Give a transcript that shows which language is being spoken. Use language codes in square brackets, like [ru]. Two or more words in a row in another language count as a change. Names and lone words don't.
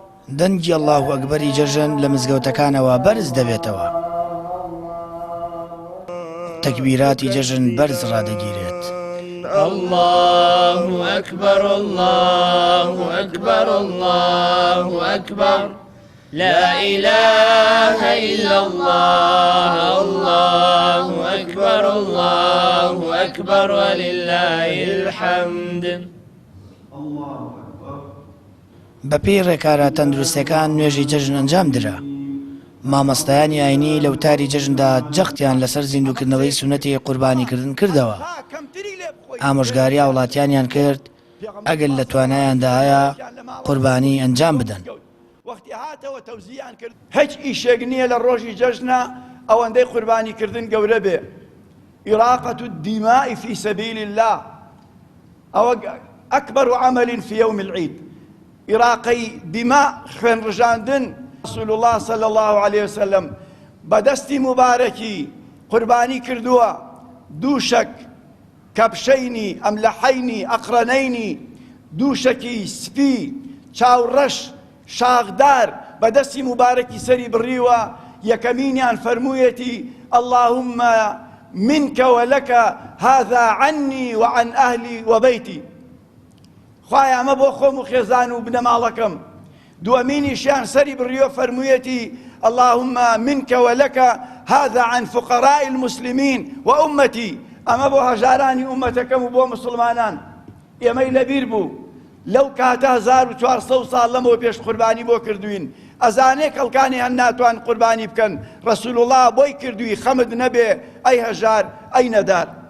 [ckb] دەنگی ئەڵڵاهو ئەکبەری جەژن لە مزگەوتەکانەوە بەرز دەبێتەوە. تەکبیراتی جەژن بەرز ڕادەگیرێت. [ar] الله أكبر الله أكبر الله أكبر لا إله إلا الله الله أكبر الله أكبر ولله الحمد. [ckb] بەپێی ڕێکارە تەندروستەکان نوێژی جەژن ئەنجام درا. مامۆستایانی ئاینی لە وتاری جەژندا جەختیان لەسەر زیندووکردنەوەی سونەتی قوربانیکردن کردەوە. ئامۆژگاری وڵاتیانیان کرد ئەگەر لە توانایاندا هەیە قوربانی ئەنجام بدەن. هیچ ئیشێک نییە لە ڕۆژی جەژنە ئەوەندەی قوربانیکردن گەورە بێ. [ar] إراقة الدماء في سبيل الله أو أكبر عمل في يوم العيد. إراقي دماء [ckb] خوێن ڕژاندن [ar] رسول الله صلى الله عليه وسلم [ckb] بەدەستی مبارەکی قوربانی کردووە دووشەک [ar] کەپشەینی ئەملەحەینی ئەقرەنەینی [ckb] دووشەکی سپی چاوڕەش شاغدار بەدەستی مبارەکی سەری بڕیوە. یەکەمینیان فەرموویەتی [ar] اللهم منك ولك هذا عني وعن أهلي وبيتي. [ckb] خوای ئەمە بۆ خۆم و خێزان و بنەماڵەکەم. دووەمینیشیان سەری بڕیوە فەرموویەتی [ar] اللهم منك ولك هذا عن فقراء المسلمين وأمتي. [ckb] ئەمە بۆ هەژارانی ئومەتەکەم و بۆ مسلمانان. ئێمەی لەبیر بوو لەو کاتە 1400 ساڵ لەمەوە پێش قوربانی بۆ کردوین. ئەزانێ کەڵکانی هەن ناتوان قوربانی بکەن. ڕەسوول الله بۆی کردووی خەمت نەبێ ئەی هەژار ئەی نەدار.